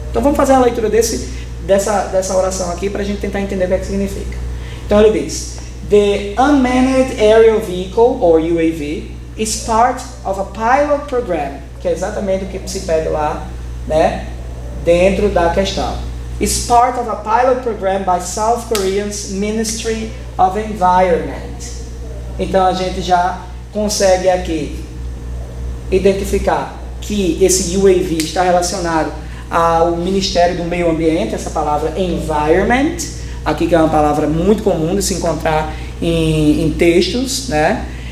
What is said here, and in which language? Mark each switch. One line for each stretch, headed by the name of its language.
Portuguese: Então, vamos fazer a leitura dessa oração aqui para a gente tentar entender o que é que significa. Então, ele diz:
English: The Unmanned Aerial Vehicle, or UAV, is part of a pilot program,
Portuguese: que é exatamente o que se pede lá, né, dentro da questão.
English: Is part of a pilot program by South Korea's Ministry of Environment.
Portuguese: Então a gente já consegue aqui identificar que esse UAV está relacionado ao Ministério do Meio Ambiente, essa palavra environment, aqui que é uma palavra muito comum de se encontrar em textos, né?